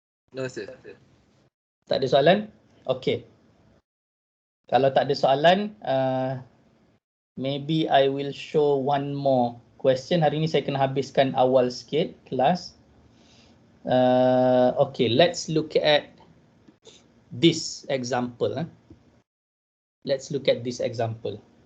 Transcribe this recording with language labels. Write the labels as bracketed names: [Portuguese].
[English] No, sir. [Malay] Tak ada soalan? Okay. Kalau tak ada soalan, [English] maybe I will show one more question. [Malay] Hari ini saya kena habiskan awal sikit kelas. [English] Okay, let's look at this example. Let's look at this example.